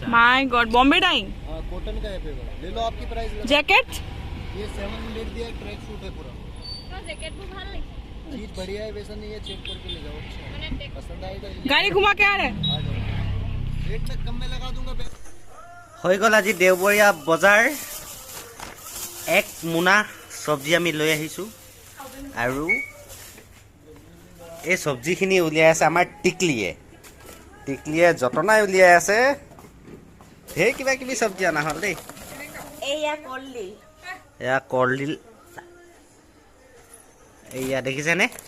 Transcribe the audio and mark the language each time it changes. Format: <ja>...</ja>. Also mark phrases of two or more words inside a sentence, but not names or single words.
<en>my god</en> <hi>बॉम्बे डाइंग हाँ कॉटन का है पेपर ले लो आपकी प्राइस जैकेट ये 7 लेट दिया</hi> <en>track suit</en> <hi>है पूरा चीज बढ़िया है वैसा नहीं है चेक करके ले जाओ पसंद आएगा गाड़ी घुमा के आ रहे आ जाओ रेट में कम में लगा दूंगा</hi> <as>হৈ গ'ল আজি দেওবৰীয়া বজাৰ এক মোনা চব্জি আমি লৈ আহিছোঁ আৰু এই চব্জিখিনি উলিয়াই আছে আমাৰ টিকলিয়ে যতনাই উলিয়াই আছে ঢেৰ কিবা কিবি চব্জি অনা হ'ল দেই এয়া কলডিল এয়া দেখিছেনে</as>